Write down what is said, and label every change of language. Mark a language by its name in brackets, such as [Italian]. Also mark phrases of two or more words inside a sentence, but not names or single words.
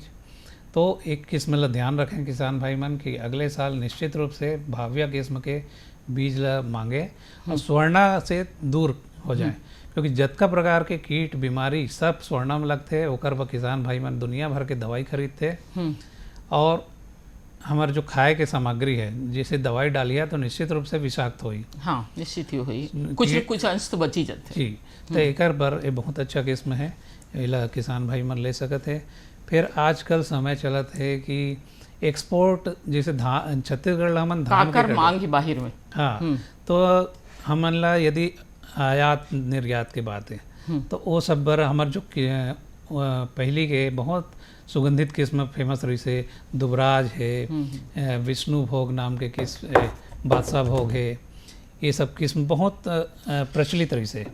[Chhattisgarhi] तो एक किस्म ला ध्यान रखें किसान भाई मन कि अगले साल निश्चित रूप से भाव्य किस्म के बीज ला मांगे और स्वर्णा से दूर हो जाए, क्योंकि जतका प्रकार के कीट बीमारी सब स्वर्णा में लगते ओकर पर किसान भाई मन दुनिया भर के दवाई खरीदते। और हमारे जो खाए के सामग्री है जैसे दवाई डालिया तो निश्चित रूप से विषाक्त हुई। हाँ, निश्चित ही हुई, कुछ न कुछ अंश तो बची जाते जी। तो एकर बर ये बहुत अच्छा किस्म है, इला किसान भाई मन ले सकत है। फिर आजकल समय चलत है कि एक्सपोर्ट जैसे धान छत्तीसगढ़ ला हमन धान काकर मांग ही बाहर में। हाँ, तो हमन ला यदि आयात निर्यात की बात है तो वो सब बर हमार जो पहली के बहुत सुगंधित किस्म फेमस रही से दुबराज है, विष्णु भोग नाम के किस्म, बादशाह भोग है, ये सब किस्म बहुत प्रचलित रही से।